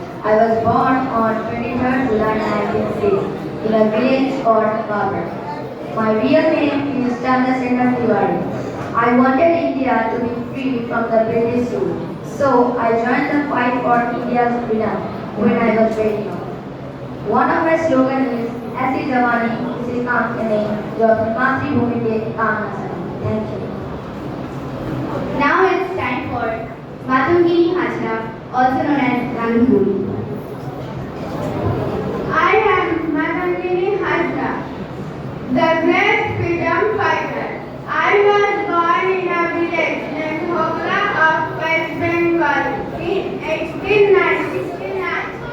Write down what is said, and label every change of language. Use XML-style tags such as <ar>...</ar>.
<en>I was born on 23rd July 1906 in a village called Babur. My real name is Chandrasekhar Tiwari. I wanted India to be free from the British rule. So I joined the fight for India's freedom when I was very young. One of my slogans is</en> <hi>ऐसी जवानी किसी काम की नहीं जो अपनी मातृभूमि के काम न सके.</hi> <en>Thank you. Now it's time for Matungiri Hajra, also known as Rangoli. I am Matungiri Hajra, the great freedom fighter. I was born in a village named Hogla of West Bengal in 1869.</en>